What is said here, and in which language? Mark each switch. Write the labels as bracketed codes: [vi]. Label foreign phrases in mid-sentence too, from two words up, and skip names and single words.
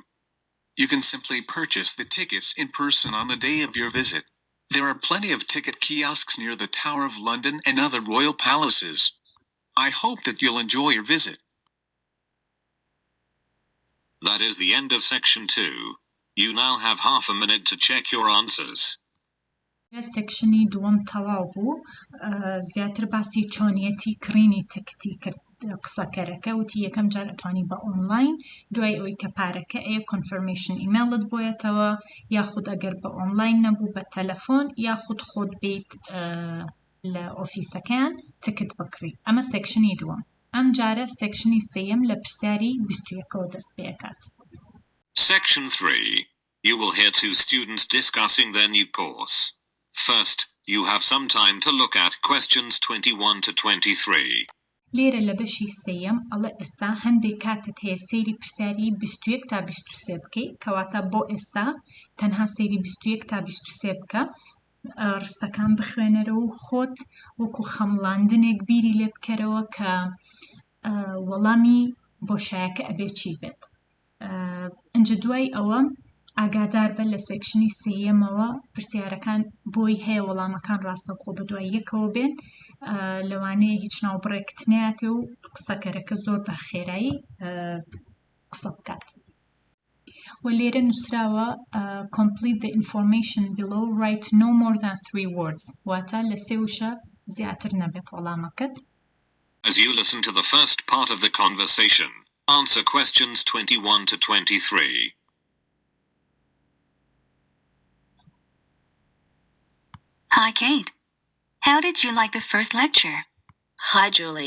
[en] You can simply purchase the tickets in person on the day of your visit. There are plenty of ticket kiosks near the Tower of London and other royal palaces. I hope that you'll enjoy your visit. That is the end of section 2. You now have half a minute to check your answers. [ckb] سەکشنی دووەم تەواو بوو زیاتر باسی چۆنیەتی کڕینی تکتی کرد قسەکەرەکە وتی یەکەم جار ئەتوانی بە ئۆنلاین دوای ئەوەی کە پارەکە ئەیە [en] confirmation email [ckb] بۆیەتەوە یاخود ئەگەر بە ئۆنلاین نەبوو بە تەلەفۆن یاخود خۆت بیت لە ئۆفیسەکان تکت بکڕی ئەمە سەکشنی دووەم ئەم جارە سەکشنی سێیەم لە پرسیاری 21ەوە دەست پێکات. [en] Section 3. You will hear 2 students discussing their new course. First, you have some time to look at questions 21 to 23. [ckb] لێرە لە بەشی سێیەم ئەڵێ ئێستا هەندێک کاتت هەیە سەیری پرسیاری 21 تا 23 بکەی کەواتە بۆ ئێستا تەنها سەیری 21 تا 23 بکە ڕستەکان بخوێنەرەوە و خۆت وەکو خەمڵاندنێک بیری لێ بکەرەوە کە وەڵامی بۆشایەکە ئەبێ چی بێت ئەنجە دوای ئەوە ئاگادار بە لە سێکشنی سێیەمەوە پرسیارەکان بۆی هەیە وەڵامەکان ڕاستەوخۆ بە دوای یەکەوە بێن لەوانەیە هیچ ناوبڕێکت نایەتێ و قسەکەرەکە زۆر بە خێرایی قسە بکات و لێرە نووسراوە [en] complete the information below write no more than 3 words [ckb] واتە لە سێ وشە زیاتر نەبێت وەڵامەکەت. [en] As you listen to the first part of the conversation, answer questions 21 to 23. Hi, Kate. How did you like the first lecture? Hi, Julie.